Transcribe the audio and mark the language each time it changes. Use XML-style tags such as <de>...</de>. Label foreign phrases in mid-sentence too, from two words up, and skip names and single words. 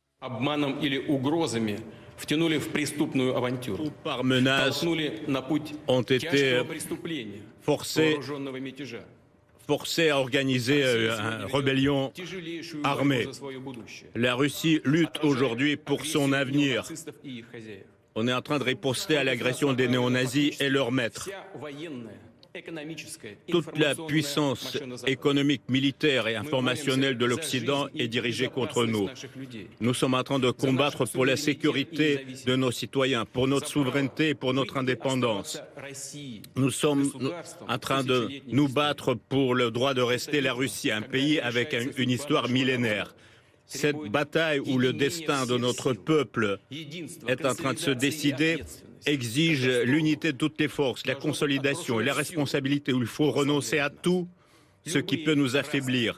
<ru>обманом или угрозами втянули в преступную авантюру,</ru> <fr>ou par menaces</fr> <ru>толкнули на путь</ru> <fr>ont été</fr> <ru>тяжкого преступления,</ru> <fr>forcés</fr> <ru>вооруженного мятежа.</ru> <fr>à organiser une rébellion</fr> <ru>Тяжелейшую</ru> <fr>armée.</fr> <ru>борьбу за свое будущее.</ru> <fr>La Russie lutte aujourd'hui pour son avenir.</fr> <ru>Нацистов и их хозяев.</ru> <fr>On est en train de riposter à l'agression des néo-nazis et leurs maîtres.</fr> <ru>Вся военная, экономическая,</ru> <fr>Toute la</fr> <ru>информационная</ru> <fr>puissance</fr> <ru>машина Запада.</ru> <fr>économique, militaire et</fr> <ru>Мы</ru> <fr>informationnelle de</fr> <ru>боремся за</ru> <fr>l'Occident</fr> <ru>жизнь</ru> <fr>est</fr> <ru>и</ru> <fr>dirigée contre</fr> <ru>безопасность</ru> <fr>nous.</fr> <ru>наших людей.</ru> <fr>Nous sommes en train de combattre pour la sécurité de nos citoyens, pour notre souveraineté et pour notre indépendance. Nous sommes en train de nous battre pour le droit de rester la Russie, un pays avec une histoire millénaire. Cette bataille où le destin de notre peuple est en train de se décider exige l'unité de toutes les forces, la consolidation et la responsabilité, où il faut renoncer à tout ce qui peut nous affaiblir.</fr>